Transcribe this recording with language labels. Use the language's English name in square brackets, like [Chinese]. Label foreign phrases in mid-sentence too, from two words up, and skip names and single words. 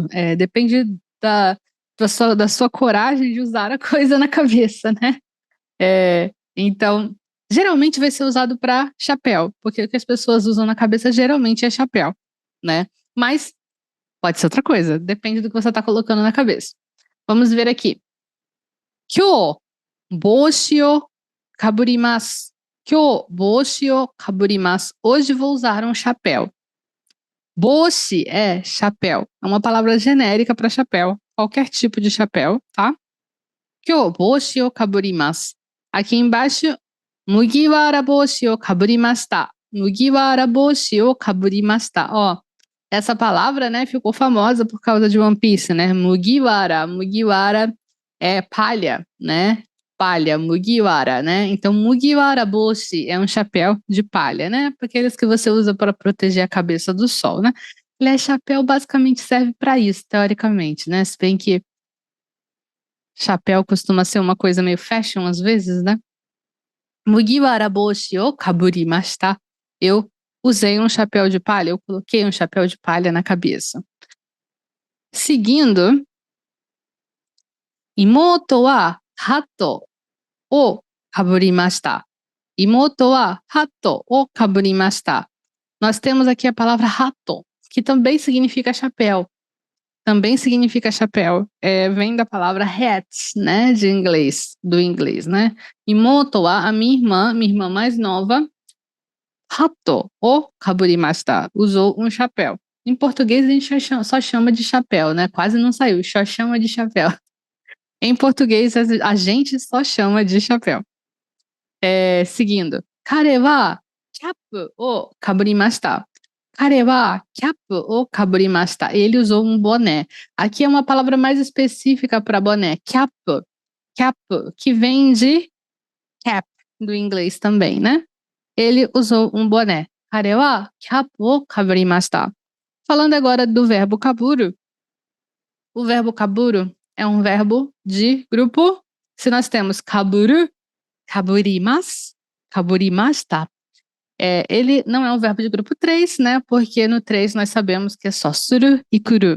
[Portuguese] Depende da sua coragem de usar a coisa na cabeça, né? Então, geralmente vai ser usado para chapéu, porque o que as pessoas usam na cabeça geralmente é chapéu, né? Mas pode ser outra coisa, depende do que você está colocando na cabeça. Vamos ver aqui. [Japanese] 今日、帽子をかぶります. 今日、帽子をかぶります. [Portuguese] Hoje vou usar um chapéu. Boshi é chapéu. É uma palavra genérica para chapéu. Qualquer tipo de chapéu, tá? [Japanese] 今日、帽子をかぶります. [Portuguese] Aqui embaixo, [Japanese] 麦わら帽子をかぶりました. 麦わら帽子をかぶりました. [Portuguese] Ó, essa palavra, né, ficou famosa por causa de One Piece, né? Mugiwara. Mugiwara é palha, né? Palha, Mugiwara, né? Então, [Japanese] 麦わら帽子 [Portuguese] é um chapéu de palha, né? Aqueles que você usa para proteger a cabeça do sol, né? Chapéu basicamente serve para isso, teoricamente, né? Se bem que chapéu costuma ser uma coisa meio fashion às vezes, né? [Japanese] 麦わら帽子をかぶりました. [Portuguese] Eu usei um chapéu de palha, eu coloquei um chapéu de palha na cabeça. [Japanese] Seguindo, 妹はハットをかぶりました. 妹はハットをかぶりました. [Portuguese] Nós temos aqui a palavra hato, que também significa chapéu. Também significa chapéu. Vem da palavra hat, né, do inglês, né? [Japanese] 妹は, [Portuguese] a minha irmã mais nova, [Japanese] ハットをかぶりました, [Portuguese] usou um chapéu. Em português a gente só chama de chapéu, né? Quase não saiu, só chama de chapéu. Em português a gente só chama de chapéu. Seguindo. [Japanese] 彼はキャップをかぶりました. 彼はキャップをかぶりました. [Portuguese] Ele usou um boné. Aqui é uma palavra mais específica para boné. Cap. Cap, que vem de cap, do inglês também, né? Ele usou um boné. [Japanese] 彼はキャップをかぶりました. [Portuguese] Falando agora do verbo kaburu. O verbo kaburu é um verbo de grupo. Se nós temos [Japanese] かぶる、かぶります、かぶりました. [Portuguese] Ele não é um verbo de grupo 3, né? Porque no 3 nós sabemos que é só suru e kuru.